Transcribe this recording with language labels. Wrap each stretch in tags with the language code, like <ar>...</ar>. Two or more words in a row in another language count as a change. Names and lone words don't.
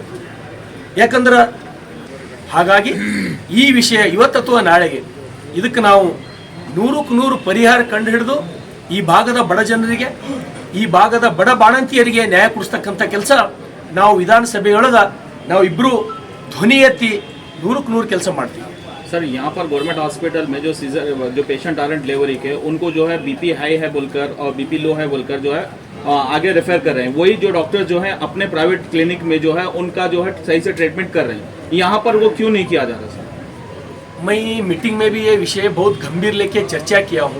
<kn>ಯಾಕಂದ್ರೆ ಹಾಗಾಗಿ ಈ ವಿಷಯ ಇವತ್ತು ಅಥವಾ ನಾಳೆಗೆ ಇದಕ್ಕೆ ನಾವು 100ಕ್ಕೆ 100 ಪರಿಹಾರ ಕಂಡು ಹಿಡಿದು ಈ ಭಾಗದ ಬಡ ಜನರಿಗೆ, ಈ ಭಾಗದ ಬಡ ಬಾಣಂತಿಯರಿಗೆ ನ್ಯಾಯ ಕೊಡಿಸ್ತಕ್ಕಂಥ ಕೆಲಸ ನಾವು ವಿಧಾನಸಭೆಯೊಳಗೆ ನಾವು ಇಬ್ಬರು ಧ್ವನಿ ಎತ್ತಿ 100ಕ್ಕೆ 100 ಕೆಲಸ ಮಾಡ್ತೀವಿ.</kn> <hi>सर यहाँ पर</hi> <en>government hospital</en> <hi>में जो सीजर जो पेशेंट आ रहे हैं डिलीवरी के, उनको जो है</hi> <en>BP high</en> <hi>है बोलकर और</hi> <en>BP low</en> <hi>है बोलकर जो है आगे रेफर कर रहे हैं. वही जो डॉक्टर जो है अपने</hi> <en>private clinic</en> <hi>में जो है उनका जो है सही से ट्रीटमेंट कर रहे हैं. यहाँ पर वो क्यों नहीं किया जा रहा सर? मैं मीटिंग में भी ये विषय बहुत गंभीर लेके चर्चा किया हूँ.</hi>